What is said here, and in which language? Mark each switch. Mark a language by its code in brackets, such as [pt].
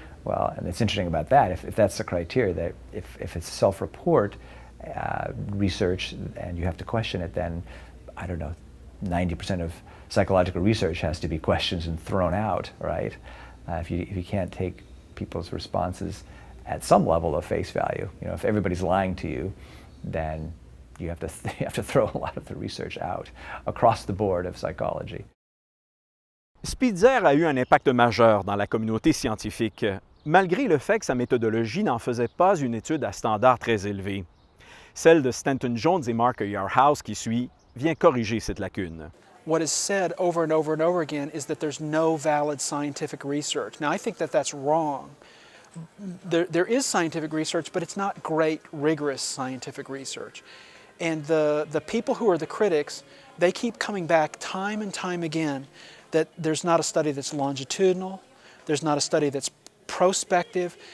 [en] Well, and it's interesting about that, if that's the criteria, that if it's self-report research and you have to question it, then, 90% of psychological research has to be questioned and thrown out, right? If you can't take people's responses at some level of face value, if everybody's lying to you, then you have to throw a lot of the research out across the board of psychology. [fr] Spitzer a eu un impact majeur dans la communauté scientifique, malgré le fait que sa méthodologie n'en faisait pas une étude à standard très élevé. Celle de Stanton Jones et Mark Yarhouse qui suit vient corriger cette lacune. [en] what is said over and over and over again is that there's no valid scientific research. Now, I think that that's wrong. There is scientific research, but it's not great, rigorous scientific research. And the people who are the critics, they keep coming back time and time again that there's not a study that's longitudinal, there's not a study that's prospective.